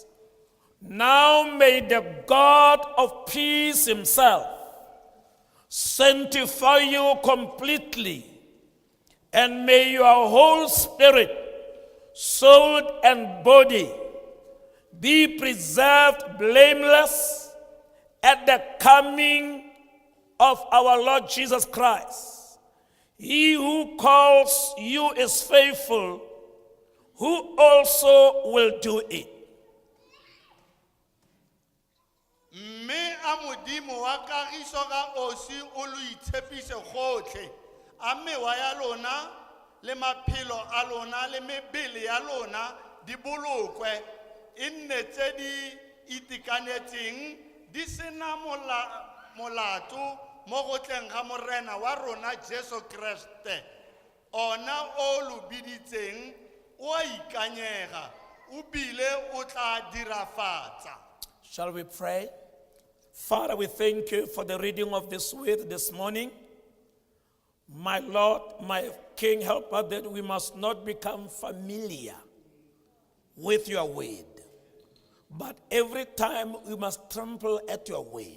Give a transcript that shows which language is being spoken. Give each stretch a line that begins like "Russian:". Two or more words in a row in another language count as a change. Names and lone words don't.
English: Now may the God of peace himself sanctify you completely, and may your whole spirit, soul, and body be preserved blameless at the coming of our Lord Jesus Christ. He who calls you is faithful, who also will do it.
Tswana: Me amodimo wa kagiso ga osi o lo itshepise gotlhe a mewa ya lona le maphelo a lona le mebele ya lona di bolokwe e nne tse di itekanetseng di sena molato mo go tleng ga morena wa rona Jesu Kriste ona o lo biditseng o a ikanyega o bile o tla dirafatsa.
English: Shall we pray? Father, we thank you for the reading of this word this morning. My Lord, my King, help us that we must not become familiar with your word, but every time we must trample at your word.